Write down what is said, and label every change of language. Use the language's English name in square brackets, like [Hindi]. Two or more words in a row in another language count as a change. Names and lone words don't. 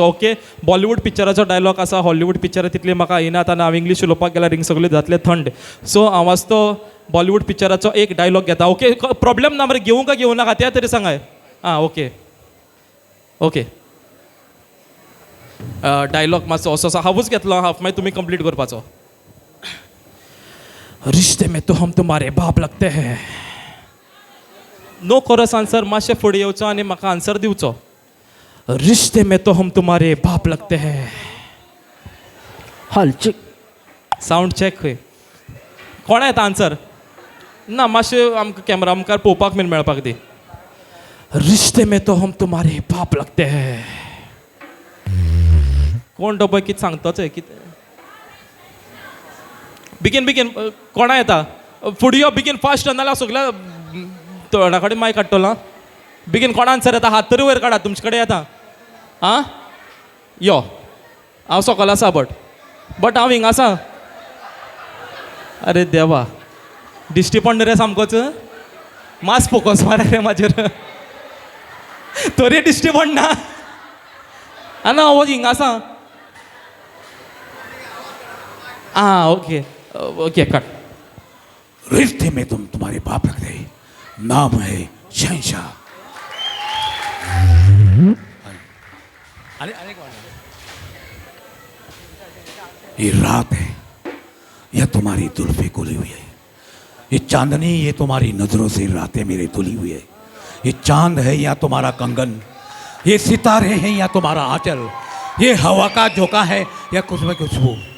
[Konkani] ओके बॉलिवूड पिक्चराचो डायलॉग आसा. हॉलिवूड पिक्चरां तितली म्हाका येनात आनी हांव इंग्लीश उलोवपाक गेल्यार हिंग सगळे जातले थंड. सो हांव आज तो बॉलिवूड पिक्चराचो एक डायलॉग घेता. ओके प्रॉब्लेम ना मरे घेवूं काय घेवं नाका त्या तरी सांगाय. ओके ओके डायलॉग मातसो असो आसा. हांवूच घेतलो हाफ मागीर तुमी कंप्लीट करपाचो. [Hindi] रिश्ते में तो हम तुम्हारे बाप लगते हैं. [English] no chorus answer [Konkani] मातशें फुडें येवचो आनी म्हाका आन्सर दिवचो. [Hindi] रिश्ते में तो हम तुम्हारे बाप लगते हैं. [Konkani] हल [English] check sound check [Konkani] खंय कोणा येता आन्सर ना मातशें आमकां कॅमेरा मुखार पळोवपाक बीन मेळपाक दी. [Hindi] रिश्ते में तो हम तुम्हारे बाप लगते हैं. [Konkani] कोण तो पळय कितें सांगतोच कितें बेगीन बेगीन कोणा येता फुडें यो बेगीन फास्ट नाल्यार सगळ्या तोंडा कडेन मायक काडटलो. बेगीन कोण आन्सर येता हात तरी वयर काडात तुमचे कडेन येता आं यो हांव सकयल आसा बट हांव हिंगा आसा अरे देवा दिश्टी पडना रे सामकोच मास फोकस मारा रे म्हाजेर तरी दिश्टी पडना ना हांव हिंगा आसा आं [English] okay okay cut [Hindi] रिश्ते में तुम तुम्हारे बाप रख दे नाम है शहंशाह ये रात है यह तुम्हारी जुल्फे खुली हुई है ये चांदनी ये तुम्हारी नजरों से रातें मेरे धुली हुई है ये चांद है या तुम्हारा कंगन ये सितारे हैं या तुम्हारा आंचल ये हवा का झोंका है या कुछ में खुशबू